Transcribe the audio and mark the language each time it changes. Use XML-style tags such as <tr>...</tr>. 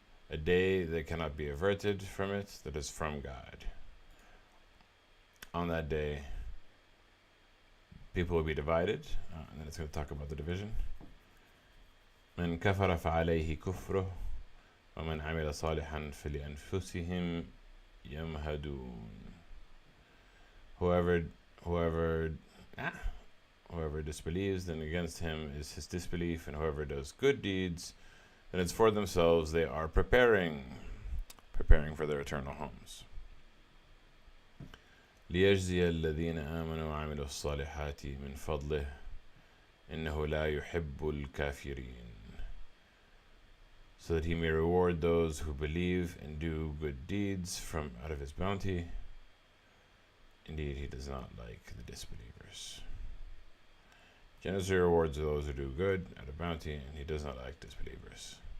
<en>A day that cannot be averted from it, that is from God. On that day, people will be divided, and then it's going to talk about the division.</en> <ar>من كفر فعليه كفره ومن عمل صالحا فلأنفسهم يمهدون.</ar> <en>Whoever whoever ah, whoever disbelieves, then against him is his disbelief, and whoever does good deeds, then it's for themselves. They are preparing for their eternal homes.</en> <ar>ليجزي الذين آمنوا وعملوا الصالحات من فضله إنه لا يحب الكافرين.</ar> <en>So that he may reward those who believe and do good deeds from out of his bounty. Indeed, he does not like the disbelievers. Generously rewards those who do good out of bounty, and he does not like disbelievers.</en>